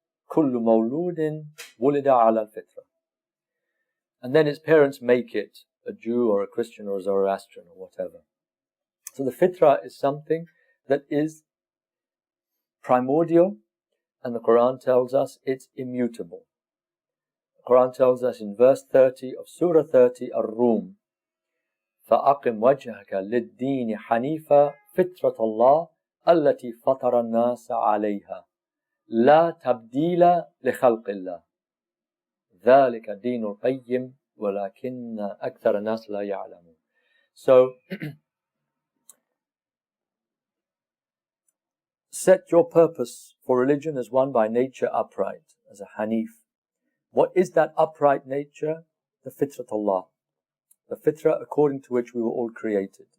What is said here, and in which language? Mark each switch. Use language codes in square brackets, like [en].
[ar] Kullu mawludin wulida ala al-fitrah. [en] And then its parents make it a Jew or a Christian or a Zoroastrian or whatever. So the fitrah is something that is primordial, and the Quran tells us it's immutable. The Quran tells us in verse 30 of Surah 30, Ar-Rum, [ar] فَأَقِمْ وَجْهَكَ لِلدِّينِ حَنِيفًا فِطْرَةَ اللَّهِ الَّتِي فَطَرَ النَّاسَ عَلَيْهَا لَا تَبْدِيلَ لِخَلْقِ اللَّهِ ذَلِكَ دِينُ الْقَيِّمِ وَلَكِنَّ أَكْثَرَ النَّاسِ لَا يَعْلَمُونَ. [en] So, set your purpose for religion as one by nature upright, as a Hanif. What is that upright nature? The Fitrat Allah. The Fitrah according to which we were all created.